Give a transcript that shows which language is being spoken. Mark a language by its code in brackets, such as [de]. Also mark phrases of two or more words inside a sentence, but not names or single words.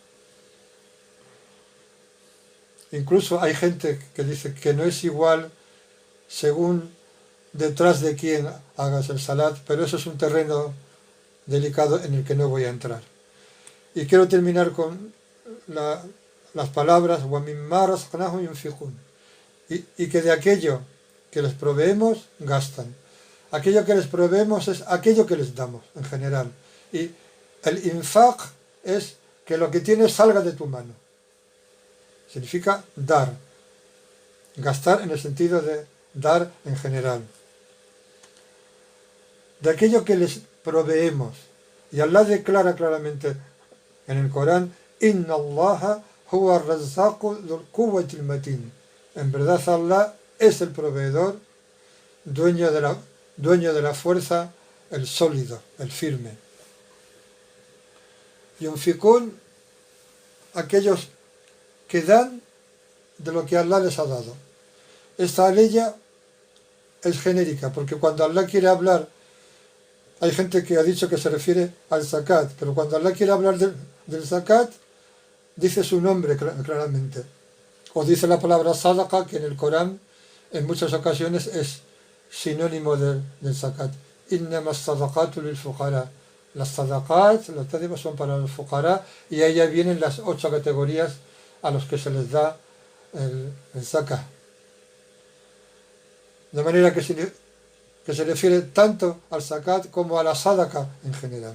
[es] Incluso hay gente que dice que no es igual según detrás de quién hagas el salat, pero eso es un terreno delicado en el que no voy a entrar. Y quiero terminar con las palabras [ar] وَمِمَّا رَزَقْنَاهُمْ يُنْفِقُونَ, [es] y que de aquello que les proveemos gastan. Aquello que les proveemos es aquello que les damos en general. Y el infaq es que lo que tienes salga de tu mano. Significa dar. Gastar en el sentido de dar en general. De aquello que les proveemos. Y Allah declara claramente en el Corán, [ar] إن الله هو الرزاق ذو القوة المتين. [es] En verdad Allah es el proveedor, dueño de la fuerza, el sólido, el firme. Yunfikun, aquellos que dan de lo que Allah les ha dado. Esta ley es genérica, porque cuando Allah quiere hablar, hay gente que ha dicho que se refiere al zakat, pero cuando Allah quiere hablar del zakat, dice su nombre claramente. O dice la palabra sadaqa, que en el Corán en muchas ocasiones es sinónimo del zakat. [ar] إنما الصدقات للفقراء. [es] Las sadaqat, las tadibas son para los fuqara, y ahí ya vienen las 8 categorías a los que se les da el zakat. De manera que se refiere tanto al zakat como a la sadaqa en general.